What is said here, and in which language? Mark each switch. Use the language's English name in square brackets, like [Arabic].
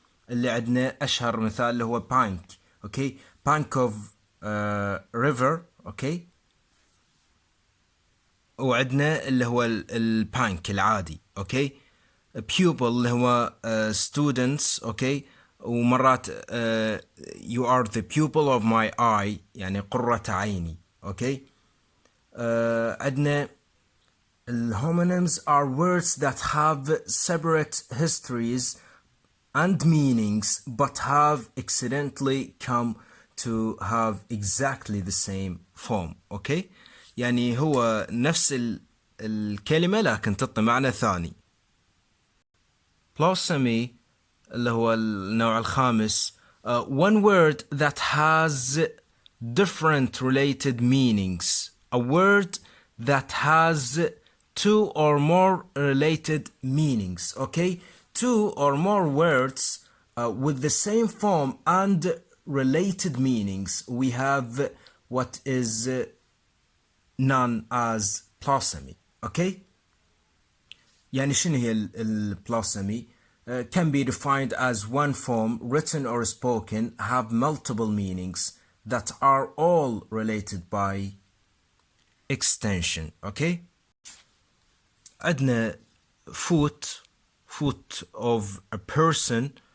[Arabic] اللي عندنا أشهر مثال اللي هو bank. [English] Okay, bank of river. [Arabic] Okay, وعندنا اللي هو البانك العادي. [English] Okay, pupil [Arabic] اللي هو [English] students. Okay, ومرات you are the pupil of my eye [Arabic] يعني قرة عيني. [English] Okay, [Arabic] عندنا [English] homonyms are words that have separate histories and meanings but have accidentally come to have exactly the same form. [Arabic] Okay, يعني هو نفس الكلمة لكن تعطي معنى ثاني. [English] Blossoming [Arabic] اللي هو النوع الخامس, [English] one word that has different related meanings. A word that has two or more related meanings. Okay, two or more words with the same form and related meanings. We have what is known as blossoming. [Arabic] Okay, يعني شنو هي البلاسمي? [English] Can be defined as one form, written or spoken, have multiple meanings that are all related by extension. Okay, [Arabic] عندنا [English] foot of a person.